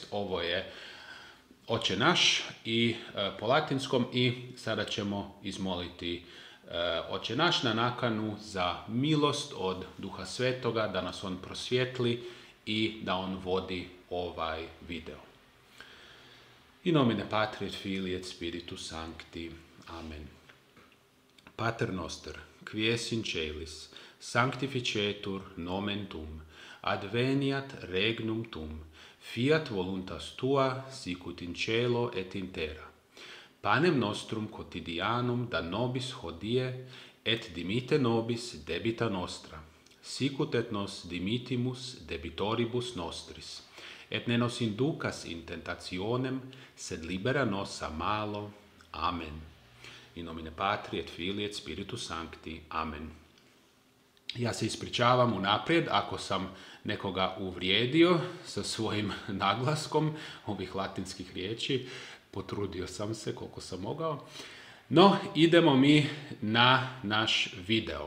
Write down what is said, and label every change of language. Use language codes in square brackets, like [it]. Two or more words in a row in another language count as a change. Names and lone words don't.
[hr] Ovo je Oče naš i po latinskom, i sada ćemo izmoliti Oče naš na nakanu za milost od Duha Svetoga, da nas on prosvijetli i da on vodi ovaj video. [la] In nomine Patri et Filii et Spiritus Sancti. Amen. Pater noster, qui es in celis, sanctificetur nomen tuum, adveniat regnum tuum, fiat voluntas tua, sicut in cielo et in terra. Panem nostrum quotidianum da nobis hodie, et dimite nobis debita nostra, sicut et nos dimitimus debitoribus nostris, et ne nos inducas in tentationem, sed libera nos a malo. Amen. In nomine Patri et Filii et Spiritus Sancti. Amen. [hr] Ja se ispričavam unaprijed ako sam nekoga uvrijedio sa svojim naglaskom ovih latinskih riječi. Potrudio sam se koliko sam mogao. No, idemo mi na naš video.